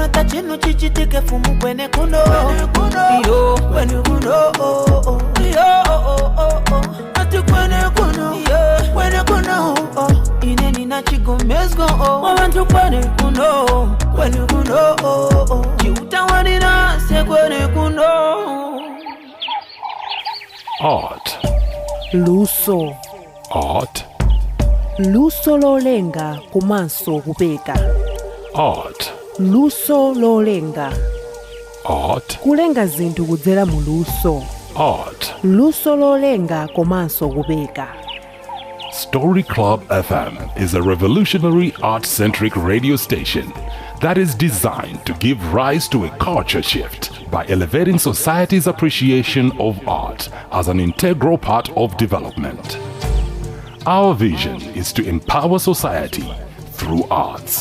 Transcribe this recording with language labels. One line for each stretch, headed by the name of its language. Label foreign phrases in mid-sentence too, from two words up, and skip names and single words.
Tumbuka: chino chichitike fumu kwene kuno yo kwene kuno yo ati kwene kuno ine nina chigomezgo wabantu kwene kuno chiutawanira se kwene kuno.
Nyanja: Art. Luso. Art. Luso lolenga komanso kubeka. Art. Luso lolenga. Art. Kulenga zinthu kudzera mu luso. Art. Luso lolenga komanso kubeka.
English: Story Club FM is a revolutionary art-centric radio station that is designed to give rise to a culture shift by elevating society's appreciation of art as an integral part of development. Our vision is to empower society through arts.